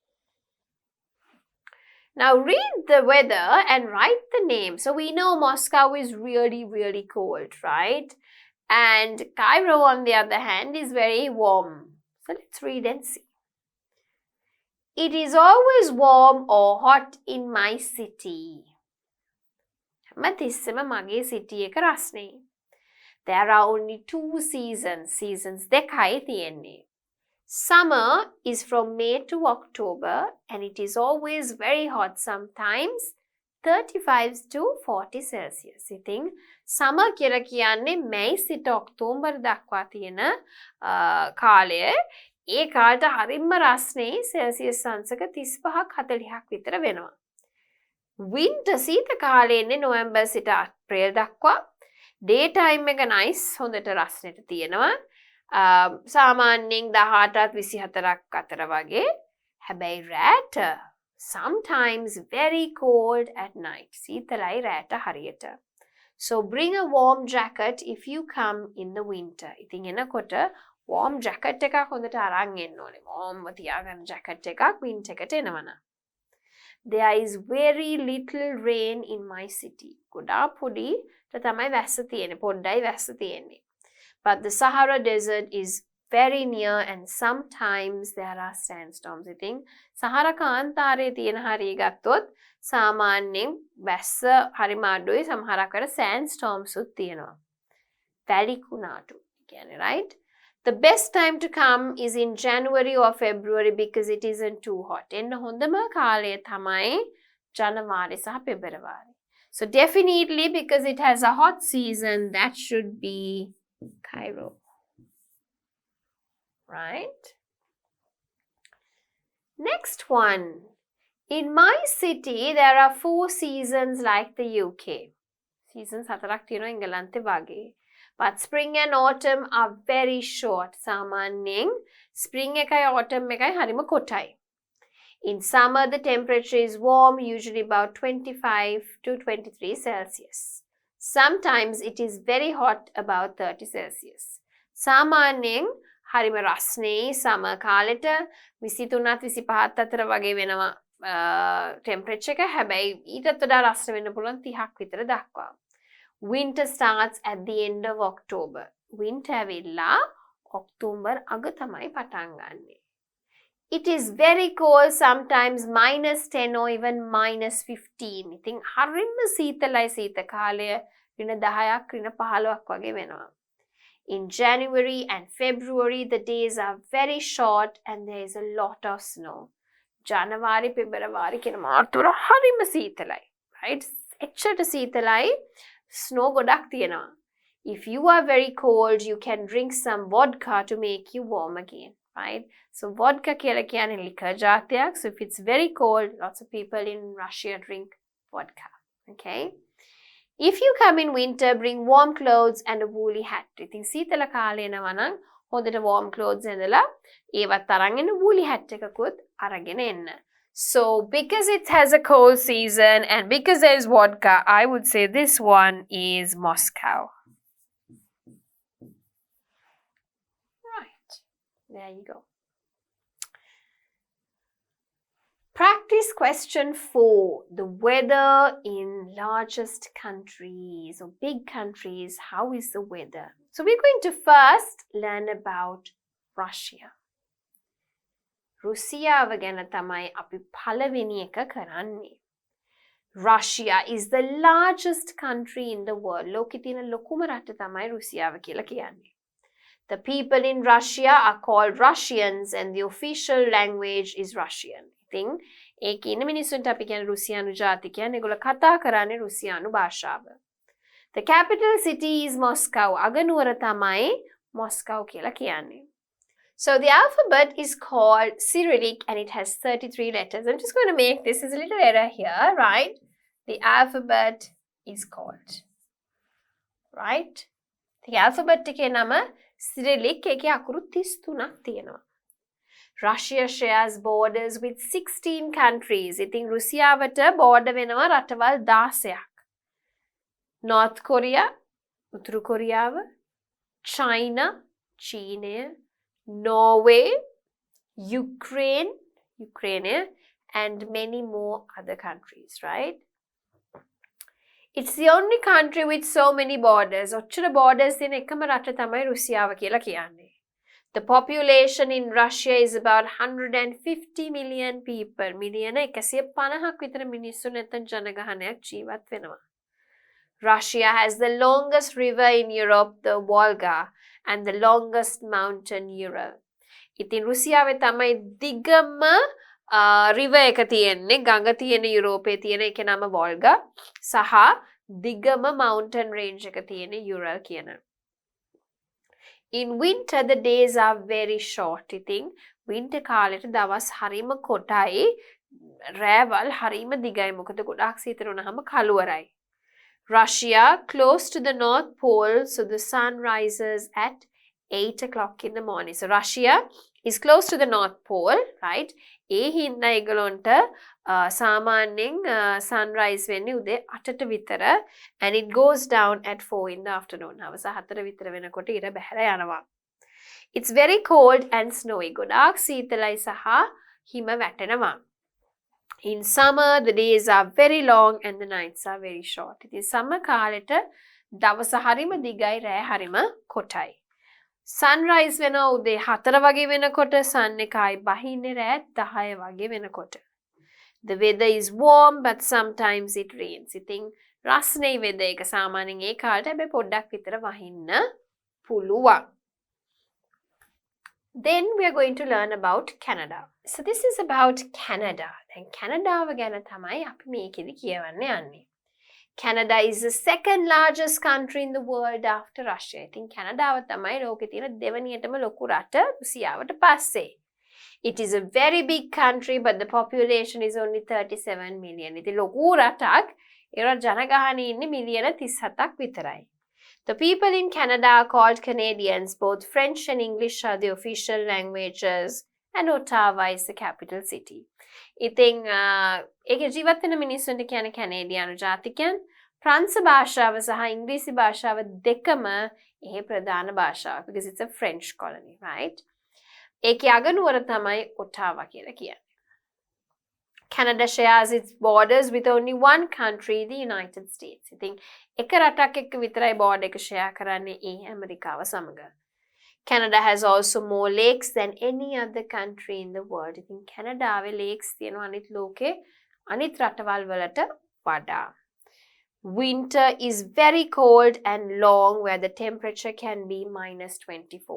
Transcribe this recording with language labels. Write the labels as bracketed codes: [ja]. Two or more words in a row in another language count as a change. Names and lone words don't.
[en] Now read the weather and write the name. So we know Moscow is really, really cold, right? And Cairo, on the other hand, is very warm. So let's read and see. It is always warm or hot in my city. [si] හැමතිස්සෙම මගේ city එක රස්නේ. [en] There are only 2 seasons. [si] Seasons දෙකයි තියෙන්නේ. [en] Summer is from May to October and it is always very hot, sometimes 35 to 40 Celsius. [si] ඉතින් summer කියලා කියන්නේ මැයි සිට ඔක්තෝබර් දක්වා තියෙන කාලය. ඒ කාලට හරිම රස්නේ සෙල්සියස් අංශක 35ක් 40ක් විතර වෙනවා. winter සීත කාලේ ඉන්නේ නොවැම්බර් සිට අප්‍රේල් දක්වා. [en] day time [si] එක nice හොඳට රස්නෙට තියෙනවා. සාමාන්‍යයෙන් 18ත් 24ක් අතර වගේ. හැබැයි රැට [en] sometimes very cold at night. [si] සීතලයි රැට හරියට. [en] So bring a warm jacket if you come in the winter. [si] ඉතින් එනකොට [en] warm jacket [si] එකක් හොඳට අරන් එන්න ඕනේ. warm තියාගන්න jacket එකක් winter එකට එනවනම්. [en] There is very little rain in my city. [si] ගොඩාක් පොඩිට තමයි වැස්ස තියෙන්නේ. පොඩ්ඩයි වැස්ස තියෙන්නේ. [en] But the Sahara Desert is very near and sometimes there are sandstorms. [si] ඉතින් සහරා කාන්තාරයේ තියෙන හරිය ගත්තොත් සාමාන්‍යයෙන් වැස්ස හරිම අඩුයි. සමහරක් වෙලාවට sandstorms උත් තියෙනවා. වැලිකුණාටු කියන්නේ right? [en] The best time to come is in January or February because it isn't too hot. [si] එන්න හොඳම කාලය තමයි ජනවාරි සහ පෙබරවාරි. [en] So definitely because it has a hot season, that should be Cairo. Right? Next one. In my city, there are 4 seasons like the UK. [si] Seasons හතරක් තියෙනවා එංගලන්තේ වගේ. [en] But spring and autumn are very short. [si] සාමාන්‍යයෙන් spring එකයි autumn එකයි හරිම කොටයි. [en] In summer, the temperature is warm, usually about 25 to 23 Celsius. Sometimes it is very hot, about 30 Celsius. [si] සාමාන්‍යයෙන් හරිම රස්නේ summer කාලෙට 23ත් 25ත් අතර වගේ වෙනවා temperature එක. හැබැයි ඊටත් වඩා රස්න වෙන්න පුළුවන් 30ක් විතර දක්වා. [en] Winter starts at the end of October. [si] Winter ඇවිල්ලා ඔක්තෝබර් අග තමයි පටන් ගන්නෙ. [en] It is very cold, sometimes -10 or even -15. [si] ඉතින් හරිම සීතලයි සීත කාලය ඍණ 10ක් ඍණ 15ක් වගේ වෙනවා. [en] In January and February, the days are very short and there is a lot of snow. [si] ජනවාරි පෙබරවාරි කියන මාර්තුර හරිම සීතලයි. Right? එච්චරට සීතලයි. Snow ගොඩක් තියෙනවා. [en] If you are very cold, you can drink some vodka to make you warm again. Right? So vodka [si] කියලා කියන්නේ [en] liquor ජාතියක්. So if it's very cold, lots of people in Russia drink vodka. Okay? If you come in winter, bring warm clothes and a woolly hat. [si] ඉතින් සීතල කාලේ එනවා නම් හොඳට [en] warm clothes [si] ඇඳලා ඒවත් අරන් එන්න [en] woolly hat [si] එකකුත් අරගෙන එන්න. [en] So because it has a cold season and because there is vodka, I would say this one is Moscow. Right. There you go. Practice question 4. The weather in largest countries or big countries. How is the weather? So we're going to first learn about Russia. [si] රුසියාව ගැන තමයි අපි පළවෙනි එක කරන්නේ. [en] Russia is the largest country in the world. [si] ලෝකෙ තියෙන ලොකුම රට තමයි රුසියාව කියලා කියන්නේ. [en] The people in Russia are called Russians and the official language is Russian. [si] ඉතින් ඒකේ ඉන්න මිනිස්සුන්ට අපි කියන්නේ රුසියානු ජාතිකයන්. ඒගොල්ලෝ කතා කරන්නේ රුසියානු භාෂාව. [en] The capital city is Moscow. [si] අගනුවර තමයි Moscow කියලා කියන්නේ. [en] So the alphabet is called Cyrillic and it has 33 letters. I'm just going to make this as a little error here, right? The alphabet is called, right? The alphabet [si] එකේ නම Cyrillic එකේ අකුරු 33ක් තියෙනවා. [en] Russia shares borders with 16 countries. [si] ඉතින් රුසියාවට border වෙනවා රටවල් 16ක්. [en] North Korea, [si] උතුරු කොරියාව, China, චීනය, [en] Norway, Ukraine, and many more other countries, right? It's the only country with so many borders. [si] ඔච්චර borders තියෙන එකම රට තමයි රුසියාව කියලා කියන්නේ. [en] The population in Russia is about 150 million people. [si] මිලියන 150ක් විතර මිනිස්සු නැත්නම් ජනගහනයක් ජීවත් වෙනවා. [en] Russia has the longest river in Europe, the Volga, and the longest mountain, Ural. [si] ඉතින් රුසියාවේ තමයි දිගම river එක තියෙන්නේ, ගඟ තියෙන යුරෝපයේ තියෙන එක නම වෝල්ගා සහ දිගම [en] mountain range [si] එක තියෙන්නේ Ural කියන. [en] In winter the days are very short. [si] ඉතින් winter කාලෙට දවස් හරිම කොටයි, රැවල් හරිම දිගයි. මොකද ගොඩාක් සීතල වුණාම කළුවරයි. [en] Russia close to the North Pole, so the sun rises at 8 o'clock in the morning. So Russia is close to the North Pole, right? [si] ඒ හින්දා ඒගොල්ලන්ට සාමාන්‍යයෙන් sunrise වෙන්නේ උදේ 8ට විතර, [en] and it goes down at 4 in the afternoon. [si] හවස 4 විතර වෙනකොට ඉර බැහැලා යනවා. [en] It's very cold and snowy. [si] ගොඩාක් සීතලයි සහ හිම වැටෙනවා. [en] In summer the days are very long and the nights are very short. [si] ඉතින් summer කාලෙට දවස හරිම දිගයි, රෑ හරිම කොටයි. Sunrise වෙනවා උදේ 4 වගේ වෙනකොට, sun එක ආයි බහින්නේ රෑ 10 වගේ වෙනකොට. [en] The weather is warm but sometimes it rains. [si] ඉතින් රස්නේ weather එක සාමාන්‍යයෙන් ඒ කාලේට හැබැයි පොඩ්ඩක් විතර වහින්න පුළුවන්. [en] Then we are going to learn about Canada. So this is about Canada. [si] දැන් කැනඩාව ගැන තමයි අපි මේකෙදි කියවන්න යන්නේ. [en] Canada is the second largest country in the world after Russia. [si] ඉතින් කැනඩාව තමයි ලෝකේ තියෙන දෙවැනියටම ලොකු රට රුසියාවට පස්සේ. [en] It is a very big country but the population is only 37 million. [si] ඉතින් ලොකු රටක්, ඒවල ජනගහනය ඉන්නේ මිලියන 37ක් විතරයි. [en] The people in Canada are called Canadians. Both French and English are the official languages and Ottawa is the capital city. [si] ඉතින් ඒකේ ජීවත් වෙන මිනිස්සුන්ට කියන්නේ කැනේඩියානු ජාතිකයන්. ප්‍රංශ භාෂාව සහ ඉංග්‍රීසි භාෂාව දෙකම එහි ප්‍රධාන භාෂාව, [en] because it's a French colony, right? [si] ඒකේ අගනුවර තමයි ඔටාවා කියලා කියන්නේ. [en] Canada shares its borders with only one country, the United States. [si] ඉතින් එක රටක් එක්ක විතරයි border එක share කරන්නේ, ඒ ඇමරිකාව සමග. [en] Canada has also more lakes than any other country in the world. [si] ඉතින් කැනඩාවේ lakes තියෙනවා අනිත් ලෝකේ අනිත් රටවල් වලට වඩා. [en] Winter is very cold and long where the temperature can be -24.